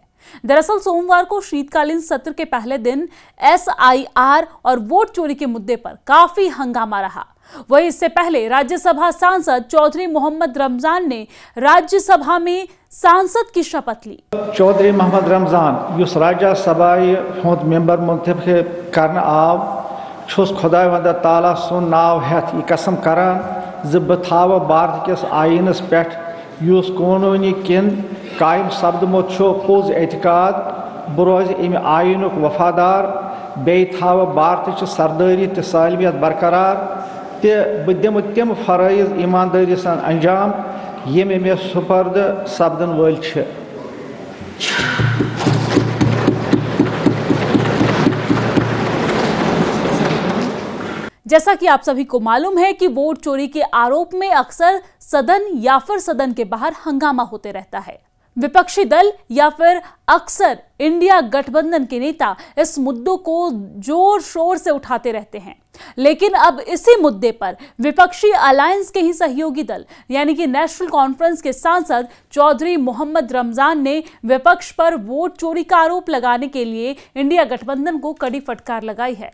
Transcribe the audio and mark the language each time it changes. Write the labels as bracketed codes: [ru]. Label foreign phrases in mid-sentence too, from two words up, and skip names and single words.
[hi] दरअसल सोमवार को शीतकालीन सत्र के पहले दिन SIR और वोट चोरी के मुद्दे पर काफी हंगामा रहा। वहीं इससे पहले राज्यसभा सांसद चौधरी मोहम्मद रमजान ने राज्यसभा में सांसद की शपथ ली। [ks] चौधरी मोहम्मद रमजान युस राज्यसभा हुंद मेंबर मुंतखब करने आव छुस खुदा वंद ताला सुन नाव हेथ यह कसम करान ज बह थाव भारत किस आईनस पेठ युस कानूनी किन कायम सपदमुत पोज एतकाद बह रोज अमि आईनुक वफादार बे थाव भारत सरदारी तो सालमियत बरकरार ते बह दिम तम फरइज ईमानदारी सान अंजाम यम मे सुपर्द सपदन वल छ। [hi] जैसा कि आप सभी को मालूम है कि वोट चोरी के आरोप में अक्सर सदन या फिर सदन के बाहर हंगामा होते रहता है। विपक्षी दल या फिर अक्सर इंडिया गठबंधन के नेता इस मुद्दों को जोर शोर से उठाते रहते हैं, लेकिन अब इसी मुद्दे पर विपक्षी अलायंस के ही सहयोगी दल यानी कि नेशनल कॉन्फ्रेंस के सांसद चौधरी मोहम्मद रमजान ने विपक्ष पर वोट चोरी का आरोप लगाने के लिए इंडिया गठबंधन को कड़ी फटकार लगाई है।